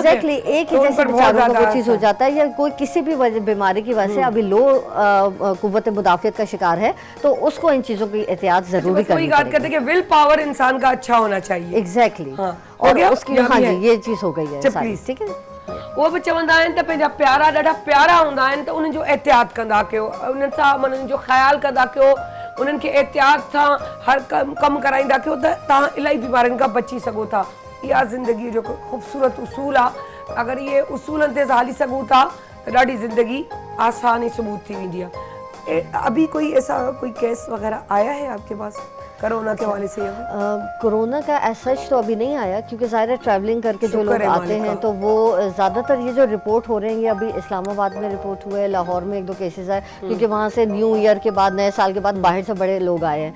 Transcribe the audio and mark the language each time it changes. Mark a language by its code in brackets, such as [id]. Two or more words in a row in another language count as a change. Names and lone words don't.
[ur] ایگزیکٹلی ایک ہی جیسے بیچاروں کو وہ چیز ہو جاتا ہے، یا کوئی کسی بھی بیماری کی وجہ سے ابھی لو قوت مدافعت کا شکار ہے، تو اس کو ان چیزوں کی احتیاط ضروری کرنی پڑے گی. بات کرتے ہیں کہ [en] will power [ur] انسان کا اچھا ہونا چاہیے. ایگزیکٹلی. اور اس کی ہاں جی، یہ چیز ہو گئی ہے ساری، ٹھیک ہے. [sd] वो भी चवंदा आहिनि त पंहिंजा प्यारा ॾाढा प्यारा हूंदा आहिनि, त उन्हनि जो एहतियात कंदा कयो, उन्हनि सां माना जो ख़्याल कंदा कयो, उन्हनि खे एहतियात सां हर कमु कराईंदा कयो, त तव्हां इलाही बीमारियुनि खां बची सघो था। इहा ज़िंदगी जो ख़ूबसूरत उसूल आहे। अगर ये उसूलनि ते हली सघूं था, तो ॾाढी ज़िंदगी आसान ही सबूत थी वेंदी आहे। [ur] ابھی کوئی ایسا کوئی کیس وغیرہ آیا ہے آپ کے پاس کرونا کے حوالے سے? کرونا کا ایسا تو ابھی نہیں آیا، کیونکہ ظاہر ہے ٹریولنگ کر کے جو لوگ آتے ہیں، تو وہ زیادہ تر یہ جو رپورٹ ہو رہے ہیں، یہ ابھی اسلام آباد میں رپورٹ ہوئے، لاہور میں 1-2 کیسز آئے، کیونکہ وہاں سے [en] New Year [ur] کے بعد، نئے سال کے بعد باہر سے بڑے لوگ آئے ہیں.